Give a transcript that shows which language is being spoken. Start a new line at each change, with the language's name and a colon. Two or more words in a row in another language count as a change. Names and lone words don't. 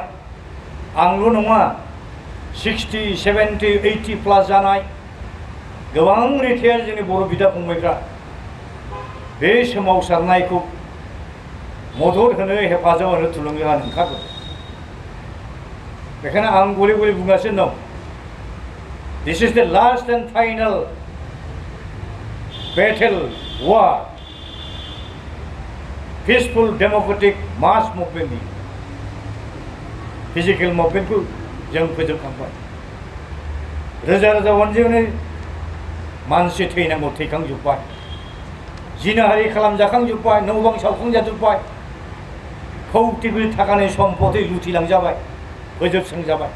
Bodo: आंल' नङा 60, 70, 80 प्लास जानाय गोबां रिटायार जोंनि बर' बिदा फंबायफ्रा बे सोमावसारनायखौ मदद होनो हेफाजाब होनो थुलुंगा होनो ओंखारगोन। बेखायनो आं गले गले बुंगासिनो दं
English: this is the last and final battle war peaceful democratic mass
Bodo: मुभमेन्टनि फिजिकेल मुभमेन्टखौ जों फोजोबखांबाय। रोजा रोजा अनजिमानि मानसि थैनांगौ थैखांजोब्बाय, जिनाहारि खालामजाखांजोब्बाय, न' बां सावखांजाजोब्बाय, कौटि कौटि थाखानि सम्पति लुथिलांजाबाय, फोजोबस्रांजाबाय।